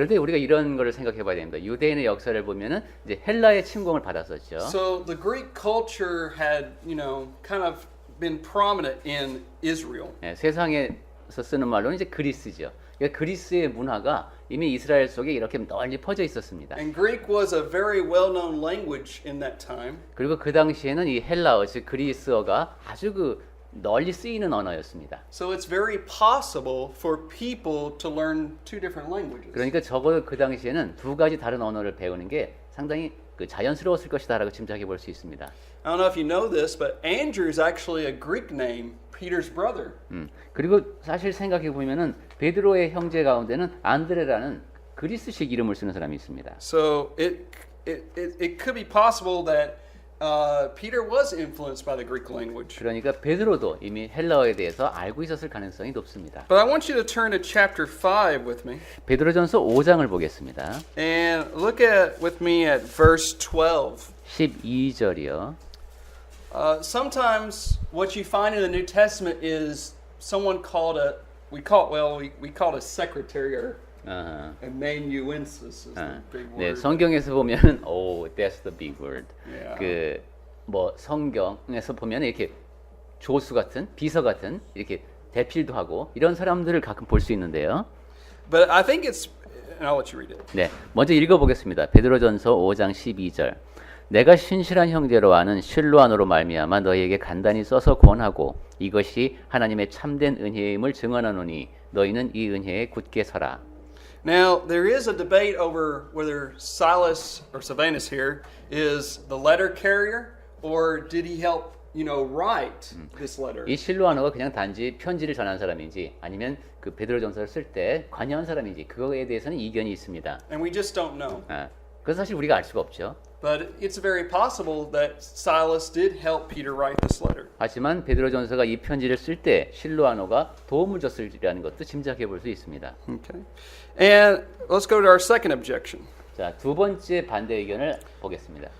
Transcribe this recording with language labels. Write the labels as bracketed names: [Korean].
[Korean] 그런데 우리가 이런 거를 생각해 봐야 됩니다. 유대인의 역사를 보면은 이제 헬라의 침공을 받았었죠. [English] So the Greek culture had, kind of been prominent in Israel. [Korean] 예, 세상에서 쓰는 말로는 이제 그리스죠. 그러니까 그리스의 문화가 이미 이스라엘 속에 이렇게 널리 퍼져 있었습니다. [English] And Greek was a very well-known language in that time. [Korean] 그리고 그 당시에는 이 헬라어 즉 그리스어가 아주 널리 쓰이는 언어였습니다. [English] So it's very possible for people to learn two different languages. [Korean] 그러니까 적어도 그 당시에는 두 가지 다른 언어를 배우는 게 상당히 자연스러웠을 것이다라고 짐작해 볼 수 있습니다. [English] I don't know if you know this, but Andrew is actually a Greek name, Peter's brother. [Korean] 그리고 사실 생각해 보면은 베드로의 형제 가운데는 안드레라는 그리스식 이름을 쓰는 사람이 있습니다. [English] So it could be possible that Peter was influenced by the Greek language. [Korean] 그러니까 베드로도 이미 헬라어에 대해서 알고 있었을 가능성이 높습니다. [English] But I want you to turn to chapter 5 with me [Korean] 베드로전서 5장을 보겠습니다. [English] and look with me at verse 12. [Korean] 12절이요. [English] Sometimes what you find in the New Testament is someone called we call it a secretary or amanuensis is the big 네, word. [Korean] 성경에서 보면은 [English] that's the big word. Yeah. [Korean] 성경에서 보면 이렇게 조수 같은 비서 같은 이렇게 대필도 하고 이런 사람들을 가끔 볼 수 있는데요. [English] But I think and I'll let you read it. [Korean] 네, 먼저 읽어보겠습니다. 베드로전서 5장 12절. 내가 신실한 형제로 아는 실로아노로 말미암아 너희에게 간단히 써서 권하고 이것이 하나님의 참된 은혜임을 증언하노니 너희는 이 은혜에 굳게 서라. [English] Now, there is a debate over whether Silas or Silvanus here is the letter carrier or did he help, write this letter? [Korean] 이 실로아노가 그냥 단지 편지를 전한 사람인지 아니면 그 베드로전서를 쓸 때 관여한 사람인지 그거에 대해서는 이견이 있습니다. [English] And we just don't know. [Korean] 그건 사실 우리가 알 수가 없죠. [English] But it's very possible that Silas did help Peter write this letter. [Korean] 하지만 베드로전서가 이 편지를 쓸 때 실로아노가 도움을 줬으리라는 것도 짐작해 볼 수 있습니다. Okay. [English] And let's go to our second objection. [Korean] 자, 두 번째 반대 의견을 보겠습니다.